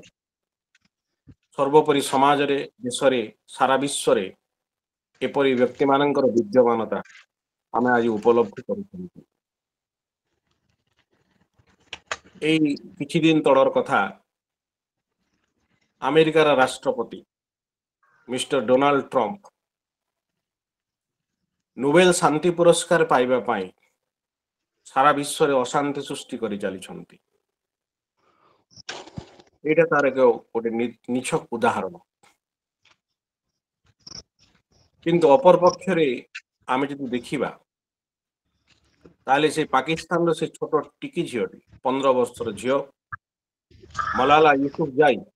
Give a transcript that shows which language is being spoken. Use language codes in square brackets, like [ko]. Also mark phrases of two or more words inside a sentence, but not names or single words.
[or] ସର୍ବୋପରି ସମାଜ ରେ ଦେଶ ରେ ସାରା ବିଶ୍ୱ ରେ ଏପରି ବ୍ୟକ୍ତି ମାନଙ୍କର ବିଦ୍ୟମାନତା ଆମେ ଆଜି ଉପଲବ୍ଧି କରୁଛନ୍ତି। ଏଇ କିଛି ଦିନ ତଳର କଥା ଆମେରିକାର ରାଷ୍ଟ୍ରପତି ମିଷ୍ଟର ଡୋନାଲ୍ଡ ଟ୍ରମ୍ପ ନୋବେଲ ଶାନ୍ତି ପୁରସ୍କାର ପାଇବା ପାଇଁ ସାରା ବିଶ୍ୱ ରେ ଅଶାନ୍ତି ସୃଷ୍ଟି କରି ଚାଲିଛନ୍ତି। ଏଇଟା ତାର ଗୋଟେ ନିଛକ ଉଦାହରଣ। କିନ୍ତୁ ଅପର ପକ୍ଷରେ ଆମେ ଯଦି ଦେଖିବା ତାହେଲେ ସେ ପାକିସ୍ତାନର ସେ ଛୋଟ ଟିକି ଝିଅଟି 15 ବର୍ଷର ଝିଅ ମଲାଲା ୟୁସୁଫଜାଇ